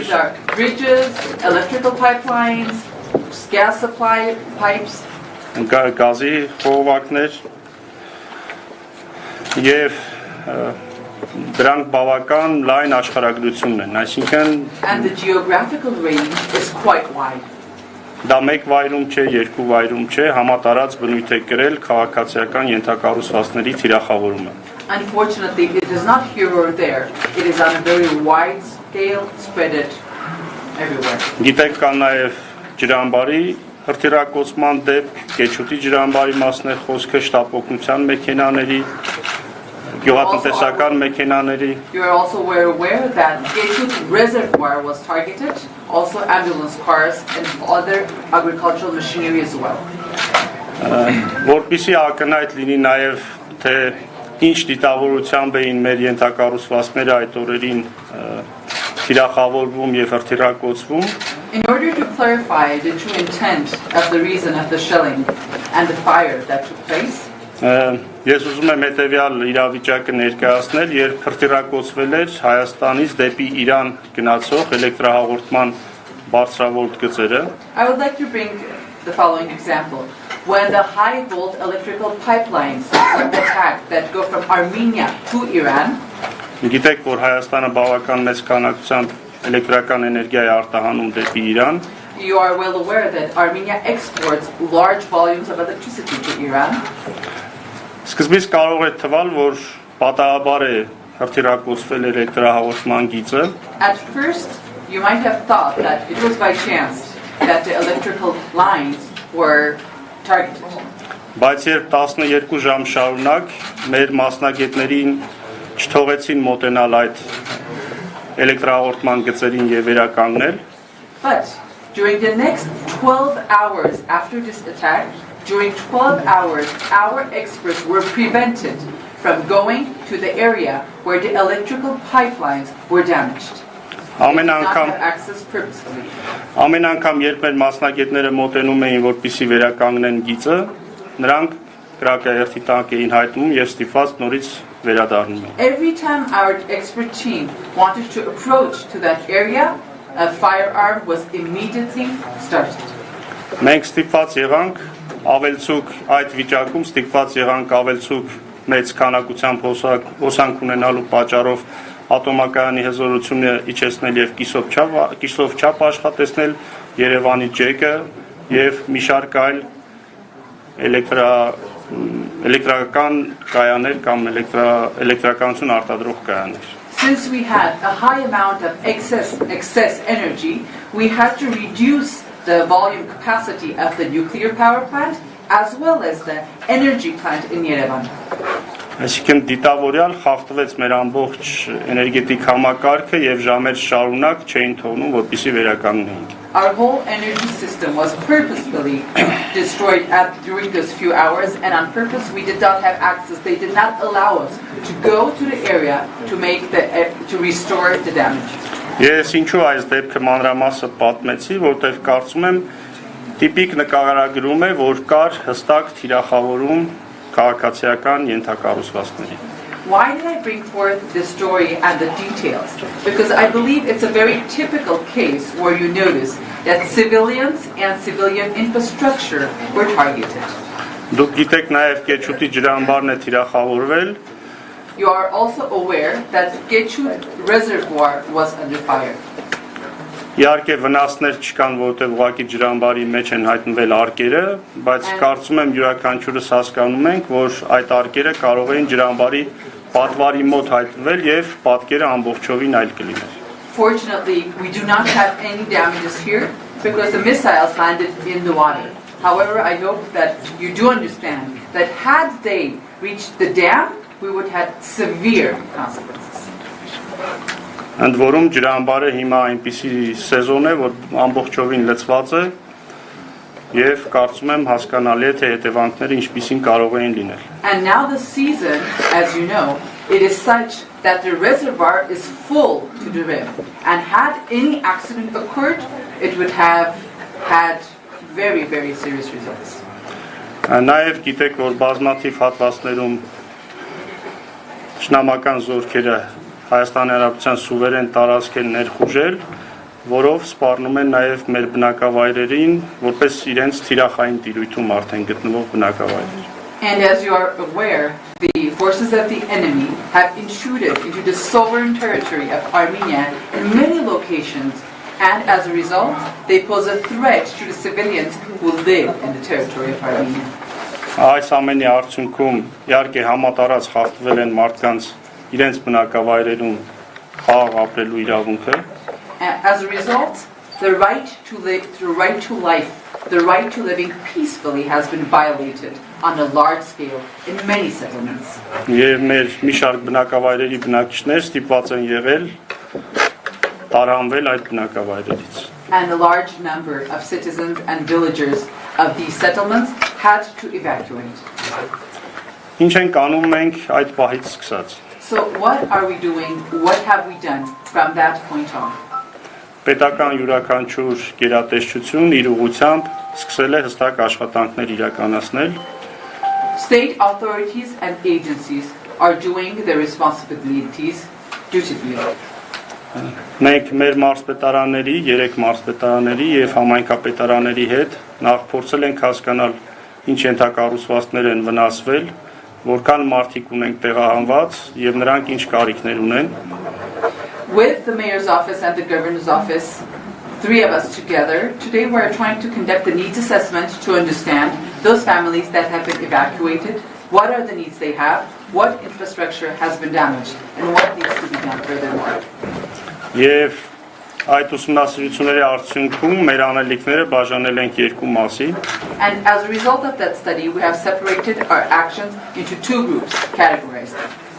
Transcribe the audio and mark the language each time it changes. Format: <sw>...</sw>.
<en>These are bridges, electrical pipelines, gas supply pipes.</en> <hy>Գազի խողովակներ եւ դրանք բավական լայն աշխարհագրությունն են, այսինքն</hy> <en>and the geographical range is quite wide.</en> <hy>Դա մեկ վայրում չէ, երկու վայրում չէ, համատարած բնույթ է կրել քաղաքացիական ենթակառուցվածքների թիրախավորումը։</hy> <en>Unfortunately, it is not here or there. It is on a very wide scale, spread it everywhere.</en> <hy>Գիտեք կան նաև ջրամբարի հրթիռակոծման դեպք, Կեչուտի ջրամբարի մասն է խոսքը, շտապօգնության մեքենաների, գյուղատնտեսական մեքենաների։</hy> <en>You are also aware that Kechut reservoir was targeted, also ambulance cars and other agricultural machinery as well.</en> <hy>Որպեսզի ակնհայտ լինի նաև թե ինչ դիտավորությամբ էին մեր ենթակառուցվածքները այդ օրերին թիրախավորվում եւ հրթիռակոծվում։</hy> <en>In order to clarify the true intent of the reason of the shelling and the fire that took place,</en> <hy>Ես ուզում եմ հետևյալ իրավիճակը ներկայացնել, երբ հրթիռակոծվել էր Հայաստանից դեպի Իրան գնացող էլեկտրահաղորդման բարձրավոլտ գծերը։</hy> <en>I would like to bring the following example. When the high volt electrical pipelines were attacked that go from Armenia to Iran,</en> <hy>Գիտեք, որ Հայաստանը բավական մեծ քանակությամբ էլեկտրական էներգիա է արտահանում դեպի Իրան։</hy> <en>You are well aware that Armenia exports large volumes of electricity to Iran.</en> <hy>Սկզբից կարող է թվալ, որ պատահաբար է հրթիռակոծվել էլեկտրահաղորդման գիծը։</hy> <en>At first, you might have thought that it was by chance that the electrical lines were targeted.</en> <hy>Բայց երբ 12 ժամ շարունակ մեր մասնագետներին չթողեցին մոտենալ այդ էլեկտրահաղորդման գծերին եւ վերականգնել,</hy> <en>But during the next 12 hours after this attack, during 12 hours, our experts were prevented from going to the area where the electrical pipelines were damaged. They did not have access purposefully.</en> <hy>Ամեն անգամ երբ մեր մասնագետները մոտենում էին, որպեսզի վերականգնեն գիծը, նրանք կրակայերթի տանք էին հայտնում եւ ստիպված նորից վերադառնում էին։</hy> <en>Every time our expert team wanted to approach to that area, a firearm was immediately started.</en> <hy>Մենք ստիպված եղանք ավելցուկ այդ վիճակում ստիպված եղանք ավելցուկ մեծ քանակությամբ հոսանք ունենալու պատճառով ատոմակայանի հզորությունը իջեցնել եւ կիսով չափ աշխատեցնել Երևանի ջեկը եւ մի շարք այլ էլեկտրական կայաներ կամ էլեկտրականություն արտադրող կայաներ։</hy> <en>Since we had a high amount of excess energy, we had to reduce the volume capacity of the nuclear power plant as well as the energy plant in Yerevan.</en> <hy>Այսինքն դիտավորյալ խախտվեց մեր ամբողջ էներգետիկ համակարգը եւ ժամեր շարունակ չէին թողնում, որպեսզի վերականգնեինք։</hy> <en>Our whole energy system was purposefully destroyed during those few hours, and on purpose we did not have access. They did not allow us to go to the area to restore the damage.</en> <hy>Ես ինչու այս դեպքը մանրամասը պատմեցի, որտեղ կարծում եմ տիպիկ նկարագրում է, որ կար հստակ թիրախավորում քաղաքացիական ենթակառուցվածքների։</hy> <en>Why did I bring forth this story and the details? Because I believe it's a very typical case where you notice that civilians and civilian infrastructure were targeted.</en> <hy>Դուք գիտեք նաև Կեչուտի ջրամբարն է թիրախավորվել։</hy> <en>You are also aware that Kechut reservoir was under fire.</en> <hy>Իհարկե վնասներ չկան, որտեղ ուղղակի ջրամբարի մեջ են հայտնվել արկերը, բայց կարծում եմ յուրաքանչյուրս հասկանում ենք, որ այդ արկերը կարող էին ջրամբարի պատվարի մոտ հայտնվել եւ պատկերը ամբողջովին այլ կլիներ։</hy> <en>Fortunately, we do not have any damages here because the missiles landed in the water. However, I hope that you do understand that had they reached the dam, we would have severe consequences.</en> <hy>Ընդ որում ջրամբարը հիմա այնպիսի սեզոն է, որ ամբողջովին լցված է եւ կարծում եմ հասկանալի է թե հետևանքները ինչպիսին կարող էին լինել։</hy> <en>And now the season, as you know, it is such that the reservoir is full to the rim, and had any accident occurred, it would have had very, very serious results.</en> <hy>Նաեւ գիտեք, որ բազմաթիվ հատվածներում ճշնամական զորքերը Հայաստանի Հանրապետության սուվերեն տարածք են ներխուժել, որով սպառնում են նաև մեր բնակավայրերին, որպես իրենց թիրախային տիրույթում արդեն գտնվող բնակավայրեր։</hy> <en>And as you are aware, the forces of the enemy have intruded into the sovereign territory of Armenia in many locations, and as a result, they pose a threat to the civilians who live in the territory of Armenia.</en> <hy>Այս ամենի արդյունքում իհարկե համատարած խախտվել են մարդկանց իրենց բնակավայրերում խաղ ապրելու իրավունքը։</hy> <en>As a result, the right to live, the right to life, the right to living peacefully has been violated on a large scale in many settlements.</en> <hy>Եվ մեր մի շարք բնակավայրերի բնակիչներ ստիպված են եղել տարանվել այդ բնակավայրերից։</hy> <en>And a large number of citizens and villagers of these settlements had to evacuate.</en> <hy>Ինչ ենք անում մենք այդ պահից սկսած։</hy> <en>So what are we doing? What have we done from that point on?</en> <hy>Պետական յուրաքանչյուր գերատեսչություն իր ուղղությամբ սկսել է հստակ աշխատանքներ իրականացնել։</hy> <en>State authorities and agencies are doing their responsibilities dutifully.</en> <hy>Մենք մեր մարզպետարանների, 3 մարզպետարանների եւ համայնքապետարանների հետ նախ փորձել ենք հասկանալ ինչ ենթակառուցվածքներ են վնասվել, որքան մարդիկ ունենք տեղահանված եւ նրանք ինչ կարիքներ ունեն։</hy> <en>With the mayor's office and the governor's office, 3 of us together, today we are trying to conduct a needs assessment to understand those families that have been evacuated, what are the needs they have, what infrastructure has been damaged, and what needs to be done furthermore.</en> <hy>Եվ այդ ուսումնասիրությունների արդյունքում մեր անելիքները բաժանել ենք 2 մասի։</hy> <en>And as a result of that study, we have separated our actions into 2 groups, categorized them.</en>